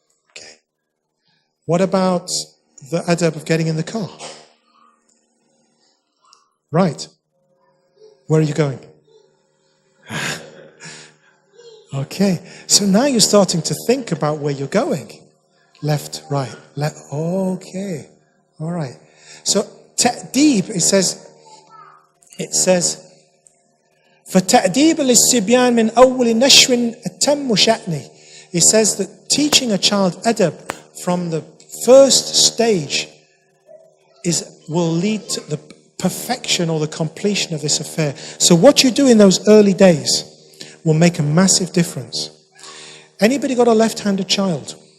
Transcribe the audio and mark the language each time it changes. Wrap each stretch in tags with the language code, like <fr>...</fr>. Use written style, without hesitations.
<en>Okay. What about the adab of getting in the car? Right. Where are you going? Okay. So now you're starting to think about where you're going. Left, right, left. Okay. All right. So, ta'deeb, it says,</en> <ar>فَتَأْدِيبُ لِلصِّبْيَانِ مِنْ أَوَّلِ نَشْوٍ أَتَمُّ شَأْنِهِ.</ar> <en>It says that teaching a child adab from the first stage will lead to the perfection or the completion of this affair. So what you do in those early days will make a massive difference. Anybody got a left-handed child?</en>